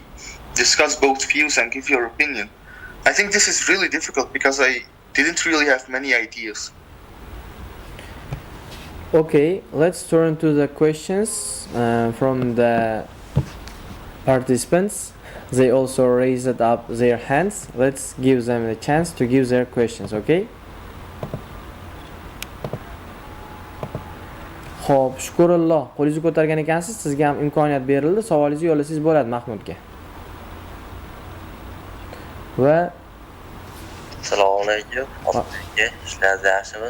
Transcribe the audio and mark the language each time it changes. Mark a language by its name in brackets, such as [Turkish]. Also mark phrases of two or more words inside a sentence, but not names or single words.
[English] Discuss both views and give your opinion. I think this is really difficult because I didn't really have many ideas. Okay, let's turn to the questions from the participants. They also raised up their hands. Let's give them the chance to give their questions, okay? [Uzbek] Xo'p, shukrulloh. Qo'lingizni ko'targan ekansiz, sizga ham imkoniyat berildi. Savolingizni yo'llasangiz bo'ladi Mahmudga. Va Assalomu alaykum. Hozirgi ishlaringiz yaxshimi?